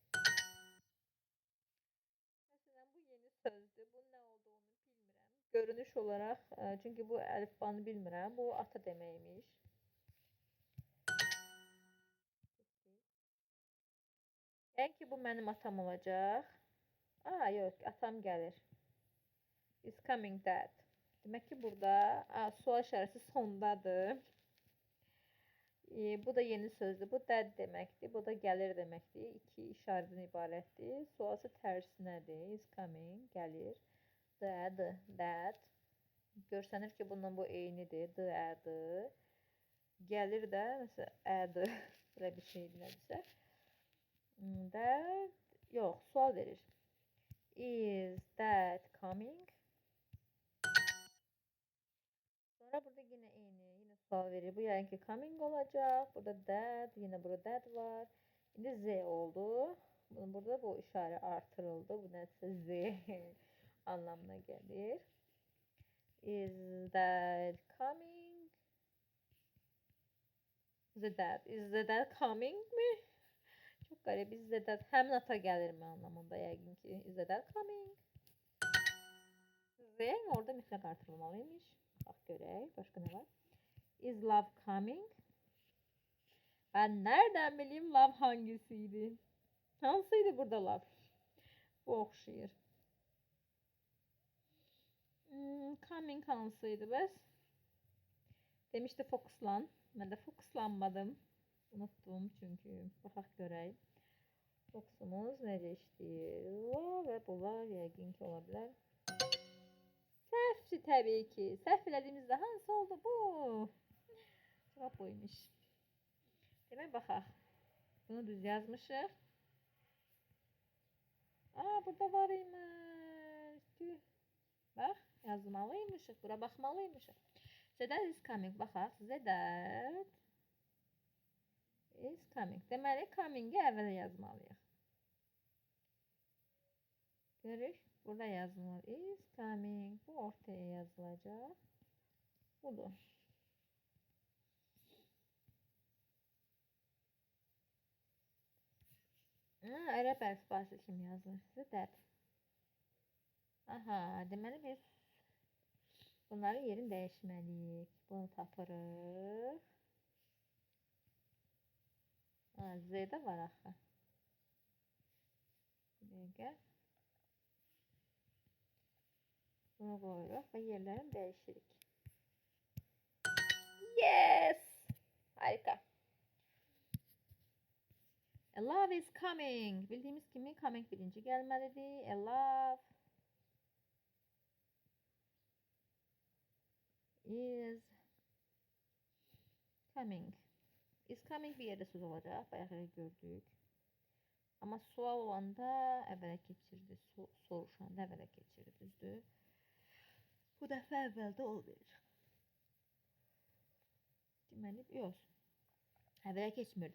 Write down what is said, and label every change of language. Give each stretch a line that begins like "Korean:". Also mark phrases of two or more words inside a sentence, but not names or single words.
Azerbaijani: Məsələn, bu yeni sözdür. Bunun nə olduğunu bilmirəm. Görünüş olaraq, çünki bu əlifbanı bilmirəm. Bu ata deməkmiş. Yəni ki, bu mənim atam olacaq. Yox, atam gəlir.
English: Is coming dad.
Azerbaijani: Demək ki, burada sual işarəsi sondadır. Bu da yeni sözdür. Bu dad deməkdir. Bu da gəlir deməkdir. İki işarədən ibarətdir. Sualsı tərsinədir.
English: Is coming,
Azerbaijani: gəlir. Dad. Görsənir ki, bununla bu eynidir. Dad. Gəlir də, məsələn, əd. Belə bir şey nədirsə. That yox, sual verir.
English: Is that coming?
Azerbaijani: Sonra burada yine sual verir. Bu yəqin ki coming olacaq. Burada that, yine burada that var. İndi Z oldu. Burada bu işarə artırıldı. Bu nəsə Z anlamına gəlir.
English: Is that coming? Is that coming mi?
Azerbaijani: Çok qəribə.
English: Is that
Azerbaijani: həmin ata gəlirmi anlamında yəqin ki.
English: Is that coming?
Azerbaijani: Z orada mütləq artırılmalıymış. Bax görək. Başqa nə var?
English: Is love coming?
Turkish: Ben nereden bileyim love hangisiydi?
Azerbaijani: Hansıydı burada love? Bu oxşayır. Coming hansıydı bəs? Demişdi fokuslan. Mən də fokuslanmadım. Unuttum çünki. Baxaq görək. Fokusumuz necə işləyir? La və bunlar yəqin ki ola bilər. Səhvçi təbii ki. Səhv elədiyimizdə hansı oldu bu? Cavab buymuş. Demək baxaq. Bunu düz yazmışıq. Burada var imiş. Bax, yazmalıymışıq. Bura baxmalıymışıq.
English: That is coming. Baxaq. That is coming.
Azerbaijani: Deməli, coming-i əvvələ yazmalıyıq. Görük. Burada yazılır.
English: Is coming.
Azerbaijani: Bu ortaya yazılacaq. Budur. Ərəb əlifbası kimi yazılır. Sizə that. Aha, deməli biz bunların yerini dəyişməliyik. Bunu tapırıq. Z-də var axı. Bir dəqiqə. Bunu qoyuruq və yerlərini dəyişirik.
English: Yes! Harika. A love is coming.
Azerbaijani: Bildiğimiz kimi coming birinci gəlməlidir.
English: A love is coming. Is coming
Azerbaijani: bir yerde söz olacaq. Bayaq gördük. Amma sual olanda əvvələ keçirdi. Soruşanda əvvələ keçirdi. Düzdür. Bu dəfə əvvəldə olmayacaq. Deməli, yox. Əvvələ keçmirdi.